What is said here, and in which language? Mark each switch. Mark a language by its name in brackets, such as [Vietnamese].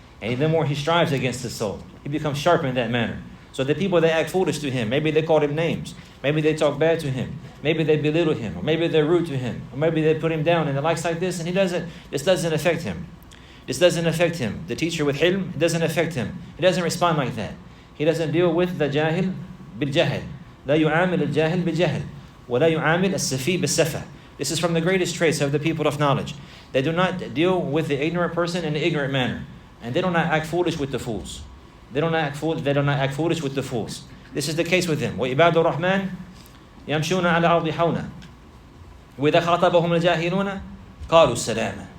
[English] And the more he strives against the soul. He becomes sharp in that manner. So the people that act foolish to him, maybe they call him names. Maybe they talk bad to him. Maybe they belittle him. Or maybe they're rude to him. Or maybe they put him down and the likes like this. And this doesn't affect him. This doesn't affect him. The teacher with hilm, it doesn't affect him. He doesn't respond like that. He doesn't deal with the jahil bil-jahl. [Arabic] لا يعامل الجاهل بالجهل ولا يعامل السفي بالسفة. [English] This is from the greatest traits of the people of knowledge. They do not deal with the ignorant person in an ignorant manner. And they do not act foolish with the fools. They do not act foolish with the fools. This is the case with them. [Arabic] وَعِبَادُ الرَّحْمَنِ يَمْشُونَ عَلَى الْأَرْضِ حَوْنًا وَإِذَا خَاطَبَهُمُ الْجَاهِلُونَ قَالُوا السَّلَامَ.